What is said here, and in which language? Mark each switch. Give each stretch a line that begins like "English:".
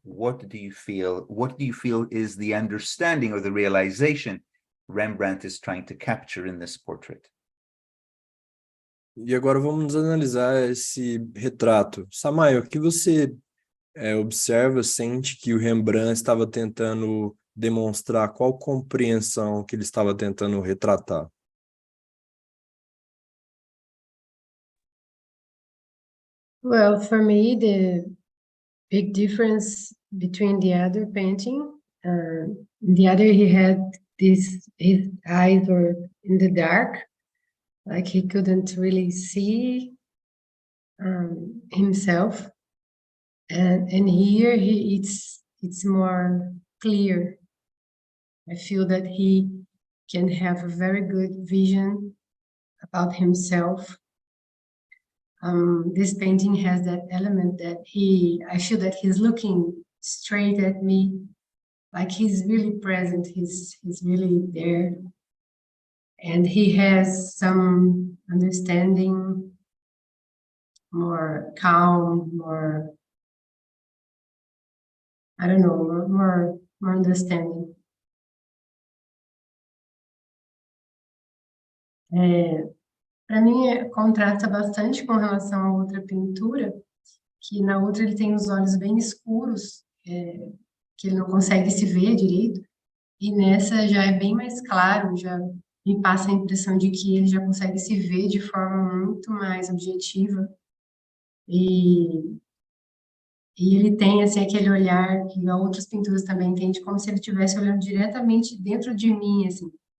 English: What do you feel is the understanding or the realization Rembrandt is trying to capture in this portrait?
Portuguese: E agora vamos analisar esse retrato. Samaya, o que você observa, sente que o Rembrandt estava tentando demonstrar? Qual compreensão que ele estava tentando retratar?
English: Well, for me, the big difference between the other painting, the other he had his eyes were in the dark, like he couldn't really see himself, and here it's more clear. I feel that he can have a very good vision about himself. This painting has that element that I feel that he's looking straight at me, like he's really present, he's really there. And he has some understanding, more calm, more, I don't know, more understanding.
Portuguese: Para mim, contrasta bastante com relação a outra pintura, que na outra ele tem os olhos bem escuros, que ele não consegue se ver direito, e nessa já é bem mais claro, já me passa a impressão de que ele já consegue se ver de forma muito mais objetiva, e ele tem assim, aquele olhar que outras pinturas também têm, de como se ele estivesse olhando diretamente dentro de mim, assim.